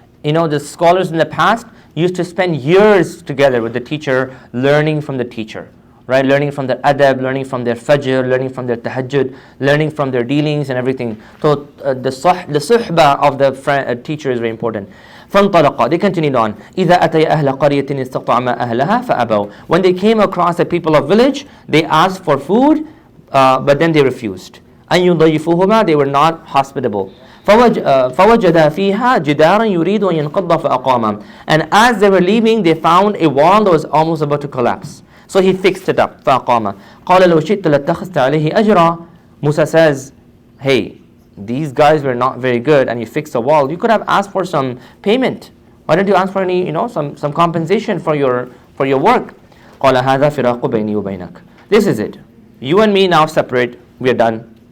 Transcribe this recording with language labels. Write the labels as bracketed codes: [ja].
[en] You know, the scholars in the past used to spend years together with the teacher, learning from the teacher. Right? Learning from their adab, learning from their fajr, learning from their tahajjud, learning from their dealings and everything. So the suhbah of the teacher is very important. [ar] فانطلقا. [en] They continued on. [ar] إذا أتي أهل قرية استطعما أهلها فأبوا. [en] When they came across the people of village, they asked for food, but then they refused. [ar] أن يضيفوهما. [en] They were not hospitable. [ar] فوجد فيها جدارا يريد أن ينقض فأقاما. [en] And as they were leaving, they found a wall that was almost about to collapse. So he fixed it up. [ar] فأقاما. قال لو شئت لاتخذت عليه أجرا. [en] Musa says, hey, these guys were not very good and you fixed the wall. You could have asked for some payment. Why don't you ask for any, some compensation for your work? [ar] قال هذا فراق بيني وبينك. [en] This is it. You and me now separate. We are done.